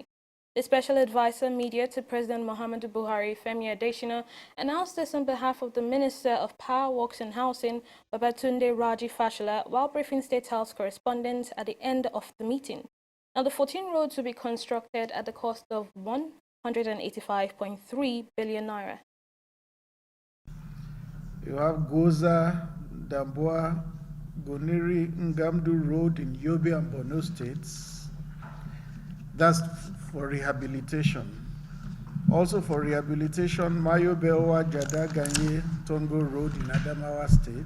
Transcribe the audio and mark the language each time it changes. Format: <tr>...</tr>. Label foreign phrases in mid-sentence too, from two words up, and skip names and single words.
<en>The Special Advisor Media to President Muhammadu Buhari, Femi Adesina, announced this on behalf of the Minister of Power, Works and Housing, Babatunde Raji Fashola, while briefing State House correspondents at the end of the meeting. Now, the 14 roads will be constructed at the cost of 185.3 billion naira. You have Goza, Damboa, Goniri, Ngamdu Road in Yobe and Borno states. That's for rehabilitation. Also for rehabilitation, Mayo Beowa, Jada Ganye, Tongo Road in Adamawa State.</en>